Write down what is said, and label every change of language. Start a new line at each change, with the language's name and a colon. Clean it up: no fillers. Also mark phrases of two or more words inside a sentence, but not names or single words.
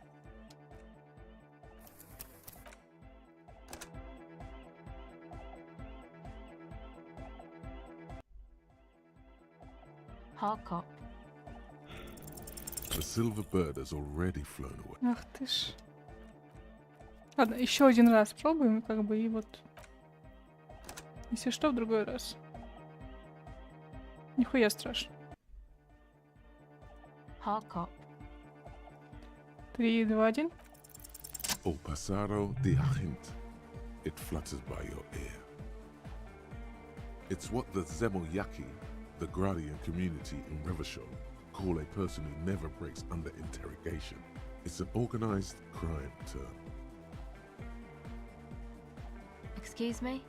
English: Hard cop. The silver bird has already flown away.
Russian: Ах ты ж. Ладно, еще один раз пробуем, как бы, и вот. Если что, в другой раз. Нихуя страшно.
English: Hard cop. 3, 2, 1. O pasaro de agint. It flutters by your ear. It's what the Zemoyaki, the Gradian community in Revachol, call a person who never breaks under interrogation. It's an organized crime term. Excuse me?